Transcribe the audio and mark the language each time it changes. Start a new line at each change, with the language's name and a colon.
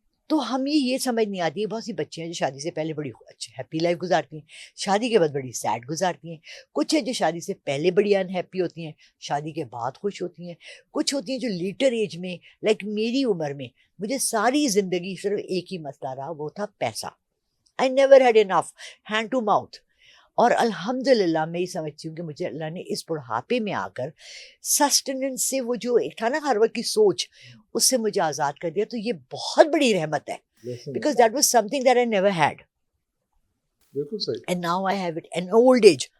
Urdu: تو ہمیں یہ سمجھ نہیں آتی ہے. بہت سی بچیاں جو شادی سے پہلے بڑی اچھی ہیپی لائف گزارتی ہیں، شادی کے بعد بڑی سیڈ گزارتی ہیں. کچھ ہیں جو شادی سے پہلے بڑی انہیپی ہوتی ہیں، شادی کے بعد خوش ہوتی ہیں. کچھ ہوتی ہیں جو لیٹر ایج میں، لائک میری عمر میں، مجھے ساری زندگی صرف ایک ہی مسئلہ رہا، وہ تھا پیسہ.
English: I never had enough, hand to mouth.
Urdu: اور الحمدللہ میں یہ سمجھتی ہوں کہ مجھے اللہ نے اس بڑھاپے میں آ کر سسٹیننس سے، وہ جو ایک تھا نا ہر وقت کی سوچ، اس سے مجھے آزاد کر دیا. تو یہ بہت بڑی رحمت ہے،
English: Because that was something that I never had.
Urdu: بالکل صحیح.
English: And now I have it in old age.